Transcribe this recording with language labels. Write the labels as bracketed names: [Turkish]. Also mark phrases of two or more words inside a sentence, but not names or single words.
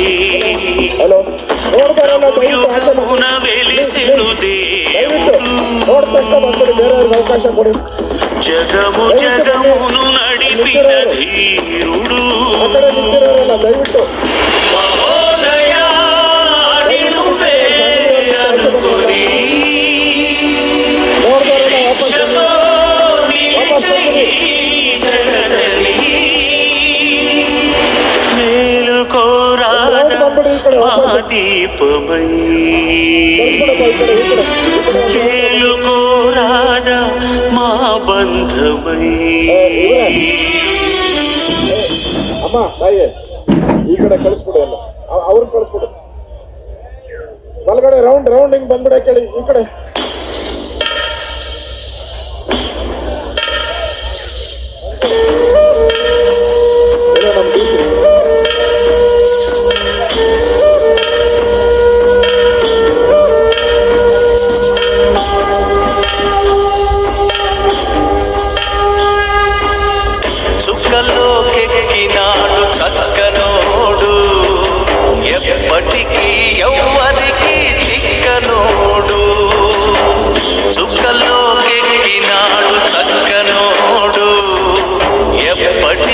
[Kannada] ಹಲೋ ನೋಡ್ತಾರಲ್ಲ [Telugu] యుగమున వెలిసెను దేవుడు [Kannada] ನೋಡ್ತಕ್ಕ ಬಂದ್ಬಿಡಿ, ಬೇರೆಯವ್ರಿಗೆ ಅವಕಾಶ ಕೊಡಿ. [Telugu] జగము జగమును నడిపిన ధీరుడు [Kannada] ಆ ಕಡೆ ನಿಂತಿರೋರಲ್ಲ ದಯವಿಟ್ಟು [Telugu] మహోదయా నువ్వే అనుకుని [Kannada] ನೋಡ್ತಾರಲ್ಲ ವಾಪಸ್ ಬನ್ನಿ. [Telugu] మేలుకోరాదా మా దీపమై [Kannada] ಕಳ್ಸ್ಬಿಡಪ್ಪ ಈ ಕಡೆ, ಈ ಕಡೆ, ಈ ಕಡೆ. [Telugu] కేలుకోరాదా మా బంధమై [Kannada] ಅಮ್ಮ ತಾಯಿ ಈ ಕಡೆ ಕಳಿಸ್ಬಿಡು, ಎಲ್ಲ ಅವ್ರನ್ನ ಕಳಿಸ್ಬಿಡು. ಬಲಗಡೆ [English] round round [Kannada] ಹಿಂಗ್ ಬಂದ್ಬಿಡೆ ಕೇಳಿ ಈ ಕಡೆ. ಏನೋ ನಮ್ ಡ್ಯೂಟಿ. [Telugu] చుక్కల్లోకెక్కినాడు చక్కనోడు ఎప్పటికీ ఎవ్వరికి చిక్కనోడు చుక్కల్లోకెక్కినాడు చక్కనోడు ఎప్పటికీ